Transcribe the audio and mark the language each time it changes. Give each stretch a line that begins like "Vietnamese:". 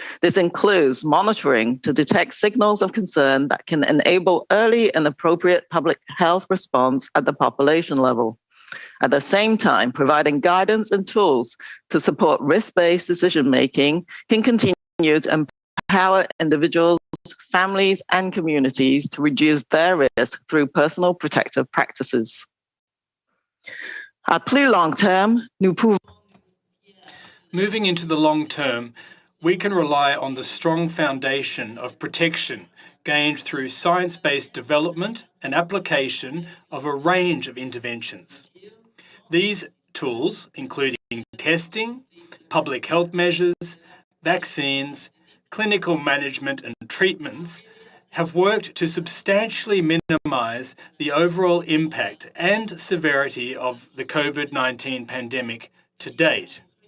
English: This includes monitoring to detect signals of concern that can enable early and appropriate public health response at the population level. At the same time, providing guidance and tools to support risk-based decision-making can continue to empower individuals, families, and communities to reduce their risk through personal protective practices.
French: À plus long terme, nous pouvons.
English: Moving into the long term, we can rely on the strong foundation of protection gained through science-based development and application of a range of interventions. These tools, including testing, public health measures, vaccines, clinical management and treatments, have worked to substantially minimize the overall impact and severity of the COVID-19 pandemic to date.